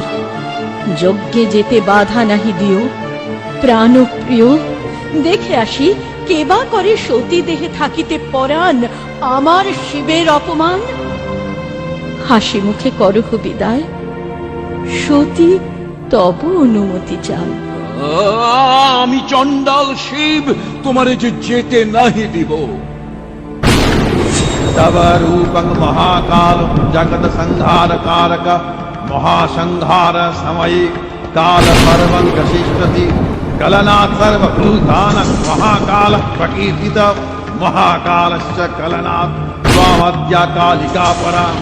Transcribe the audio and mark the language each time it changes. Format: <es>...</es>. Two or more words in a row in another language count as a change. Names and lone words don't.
<bn>যজ্ঞে যেতে বাধা নাহি দিও, প্রাণপ্রিয় দেখে আসি কেবা করে সতী দেহে থাকিতে পরাণ আমার শিবের অপমান। হাসি মুখে করহ বিদায়, সতী তব অনুমতি চাও। আমি চণ্ডাল শিব, তোমারে যে যেতে নাহি দিব।</bn> <sa>तव रूपं महाकाल जगत संहार कारक महासंहार समये काल पर्वं गशिष्यति कलनात् सर्वभूतानां महाकाल प्रकीर्तित महाकालश्च कलनात् त्वामद्या कालिका परा</sa>